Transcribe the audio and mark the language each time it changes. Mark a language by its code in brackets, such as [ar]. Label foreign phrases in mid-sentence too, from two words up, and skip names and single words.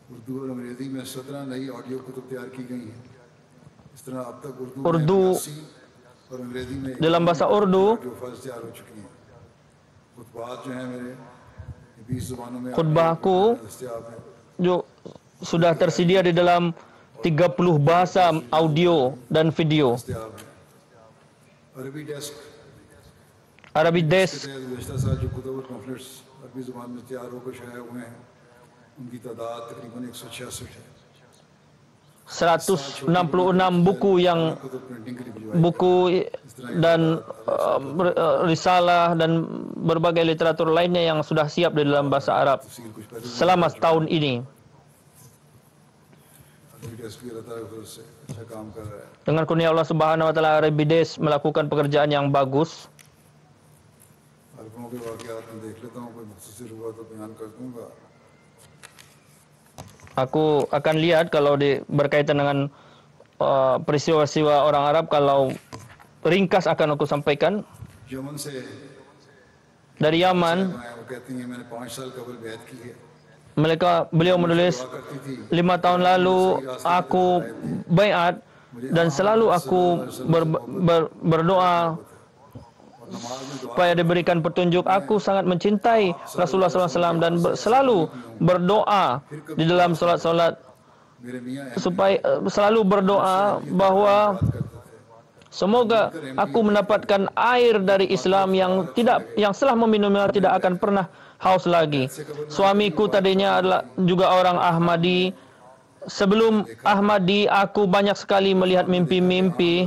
[ur] اردو اور انگریزی میں 17 نئی آڈیو کتب تیار کی گئی ہیں. اس طرح اب تک اردو Urdu میں 80 اور انگریزی میں [id] dalam bahasa Urdu, [en] audio files [ur] تیار ہو چکی ہیں۔ خطبات جو ہیں میرے 20 زبانوں میں [id] khutbahku [ur] دستیاب ہیں. [id] जो sudah tersedia di dalam 30 bahasa audio dan video. [ur] دستیاب ہیں۔ عربی ڈیسک Arabic کے Desk تحت گزشتہ سال جو کتب اور پمفلٹس عربی زبان میں تیار ہو کر شائع ہوئے ہیں، ان کی تعداد تقریباً 166 ہے. [id] 166 buku yang [ur] کتب پرنٹنگ کے لیے بھجوائی [id] buku dan risalah dan berbagai literatur lainnya yang sudah siap di dalam bahasa Arab [ur] تفصیل کچھ پہلے [id] selama setahun ini. [ur] عربی ڈیسک بھی اللہ تعالیٰ کی طرف سے اچھا کام کر رہا ہے. [id] Dengan kurnia [ar] الله سبحانه وتعالى, [en] Arabic Desk [id] melakukan pekerjaan yang bagus. [ur] عربوں کے واقعات میں دیکھ لیتا ہوں، کوئی مختصر ہوا تو بیان کر دوں گا. [id] Aku akan lihat kalau berkaitan dengan peristiwa-peristiwa orang Arab, kalau ringkas akan aku sampaikan. [ur] یمن سے [id] Dari Yaman, [ur] وہ کہتی ہیں میں نے 5 سال قبل بیعت کی ہے. [id] beliau menulis, [ur] دعا کرتی تھی [id] 5 tahun lalu aku baiat dan selalu aku berdoa [ur] اور نماز میں دعا [id] supaya diberikan petunjuk. Aku sangat mencintai Rasulullah SAW dan selalu berdoa di dalam solat-solat, [ur] میرے میاں [id] supaya selalu berdoa bahwa [ur] کرتے تھے. [id] semoga aku mendapatkan air dari Islam yang setelah meminumnya tidak akan pernah haus lagi. Suamiku tadinya adalah juga orang Ahmadi. Sebelum Ahmadi, aku banyak sekali melihat mimpi-mimpi.